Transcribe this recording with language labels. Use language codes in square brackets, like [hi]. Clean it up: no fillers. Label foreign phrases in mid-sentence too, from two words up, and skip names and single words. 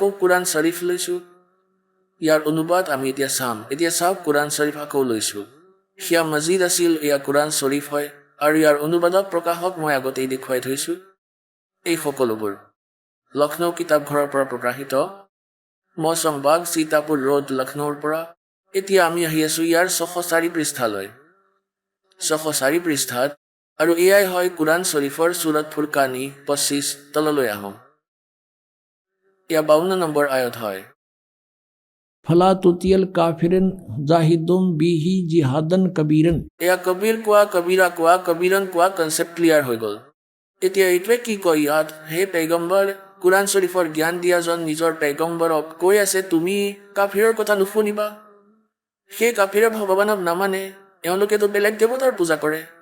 [as] কুৰাণ শ্বৰীফ লৈছোঁ ইয়াৰ অনুবাদ আমি এতিয়া চাম এতিয়া চাওক কুৰাণ শ্বৰীফ আকৌ লৈছোঁ সেয়া মছজিদ আছিল এয়া কুৰাণ শ্বৰীফ হয় আৰু ইয়াৰ অনুবাদক প্ৰকাশক মই আগতেই দেখুৱাই থৈছোঁ এই সকলোবোৰ লক্ষ্ণৌ কিতাপঘৰৰ পৰা প্ৰকাশিত মৌচম বাগ সীতাপুৰ ৰোড লক্ষ্ণৌৰ পৰা এতিয়া আমি আহি আছোঁ ইয়াৰ 604 পৃষ্ঠালৈ 604 পৃষ্ঠাত আৰু এয়াই হয় কোৰাণ শ্বৰীফৰ চুৰত ফুৰকানী 25 তললৈ আহোঁ। এয়া 52 নম্বৰ আয়াত হয়। [ar] فلا تطع الكافرين جاهدهم به جهادا كبيرا. [as] এয়া কবিৰ কোৱা, কবিৰা কোৱা, কবিৰন কোৱা [en] concept clear [as] হৈ গ'ল। এতিয়া এইটোৱে কি কয় ইয়াত, হে পেগম্বৰ, কোৰাণ শ্বৰীফৰ জ্ঞান দিয়াজন নিজৰ পেগম্বৰক কৈ আছে তুমি কাফিৰৰ কথা নুশুনিবা। সেই কাফিৰে ভগৱানক নামানে, এওঁলোকেতো বেলেগ দেৱতাৰ পূজা কৰে।